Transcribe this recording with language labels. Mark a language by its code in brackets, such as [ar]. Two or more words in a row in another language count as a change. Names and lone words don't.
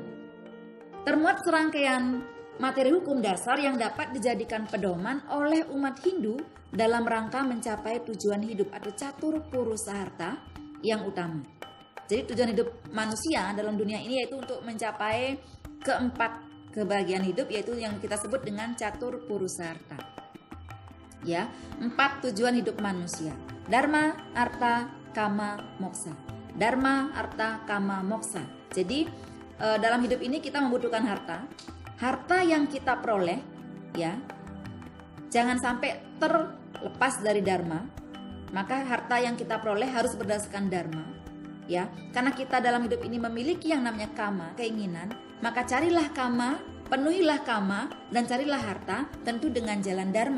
[id] Termuat serangkaian materi hukum dasar yang dapat dijadikan pedoman oleh umat Hindu dalam rangka mencapai tujuan hidup atau catur purusaharta yang utama. Jadi tujuan hidup manusia dalam dunia ini yaitu untuk mencapai keempat kebahagiaan hidup, yaitu yang kita sebut dengan catur purusaharta. Ya, 4 tujuan hidup manusia: dharma, artha, kama, moksa. Dharma, artha, kama, moksa. Jadi dalam hidup ini kita membutuhkan harta. Harta yang kita peroleh, ya, jangan sampai terlepas dari dharma. Maka harta yang kita peroleh harus berdasarkan dharma, ya. Karena kita dalam hidup ini memiliki yang namanya kama, keinginan, maka carilah kama, penuhilah kama, dan carilah harta tentu dengan jalan dharma.